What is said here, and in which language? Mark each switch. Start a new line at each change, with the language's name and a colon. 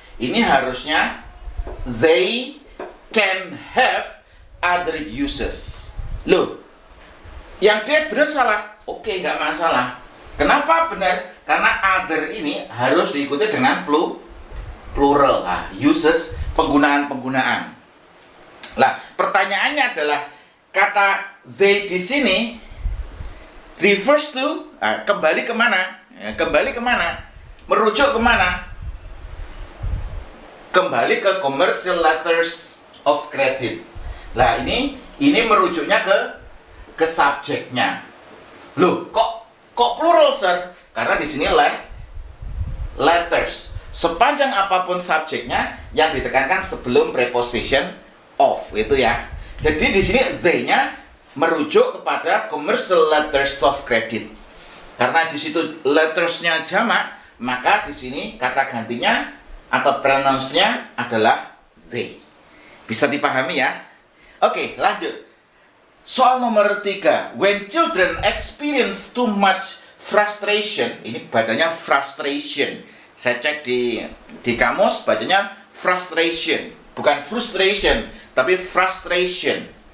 Indonesian: Ini harusnya
English: they can have other uses.
Indonesian: Loh, yang dia benar salah. Oke, nggak masalah. Kenapa benar? Karena other ini harus diikuti dengan plural. Uses penggunaan-penggunaan. Lah, pertanyaannya adalah kata they di sini
English: refers to
Indonesian: kembali kemana? Kembali kemana? Merujuk kemana? Kembali ke commercial letters of credit. Lah, ini merujuknya ke subjeknya. Loh, kok plural, sir? Karena di sini letters. Sepanjang apapun subjeknya yang ditekankan sebelum preposition of itu ya. Jadi di sini they-nya merujuk kepada commercial letters of credit. Karena di situ letters-nya jamak, maka di sini kata gantinya atau pronounce-nya adalah they. Bisa dipahami ya? Oke, lanjut. Soal nomor 3.
English: When children experience too much frustration.
Indonesian: Ini bacanya frustration. Saya cek di kamus bacanya frustration. Bukan frustration, tapi frustration.